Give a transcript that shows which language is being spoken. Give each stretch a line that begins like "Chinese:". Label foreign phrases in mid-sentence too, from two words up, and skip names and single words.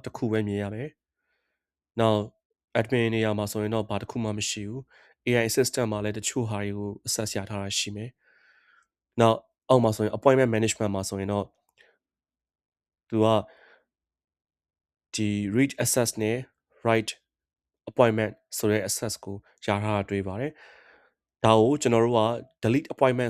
Burmese: တစ်ခုပဲမြင်ရမယ်နောက် admin နေရာမှာဆိုရင်တော့ဘာတစ်ခုမှမရှိဘူး
English: AI assistant
Burmese: မှာလည်းတချို့ဟာတွေကို access ရထားတာရှိမယ်နောက်အောက်မှာဆိုရင်
English: appointment management
Burmese: မှာ ဆိုရင်တော့သူကဒီ
English: read access
Burmese: နဲ့
English: write appointment
Burmese: ဆိုတဲ့ access ကိုရထားတာတွေ့ပါတယ်ဒါကိုကျွန်တော်တို့က
English: delete appointment